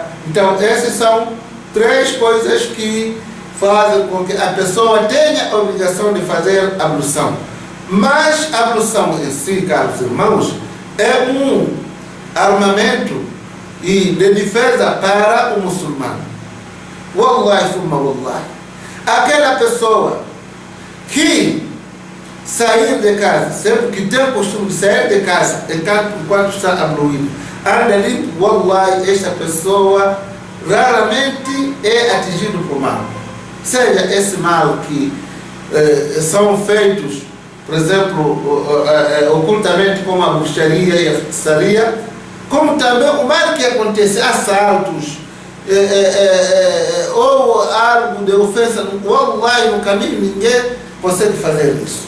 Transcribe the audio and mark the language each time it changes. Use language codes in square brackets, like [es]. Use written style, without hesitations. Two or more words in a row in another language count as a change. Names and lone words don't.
[pt] Então essas são três coisas que fazem com que a pessoa tenha a obrigação de fazer ablução. Mas a ablução em si, caros irmãos, é um armamento e de defesa para o muçulmano. [ar] والله ثم والله. [pt] Aquela pessoa que sair de casa, sempre que tem o costume de sair de casa enquanto está abluído, anda limpo, wallahi, esta pessoa raramente é atingido por mal. Seja esse mal que são feitos, por exemplo, ocultamente, como a bruxaria e a feitiçaria, como também o mal que acontece, assaltos, ou algo de ofensa, wallahi, no caminho ninguém consegue fazer isso.